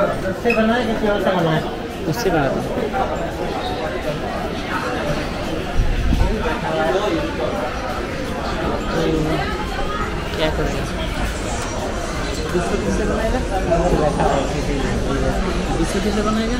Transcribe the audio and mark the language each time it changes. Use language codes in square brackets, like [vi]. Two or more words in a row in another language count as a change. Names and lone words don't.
[zh] 这个呢，这个这个呢， [bn] বুঝতে পারলাম। [hi] क्या कर रहे हैं? किससे बनाएगा? इससे कैसे बनाएगा?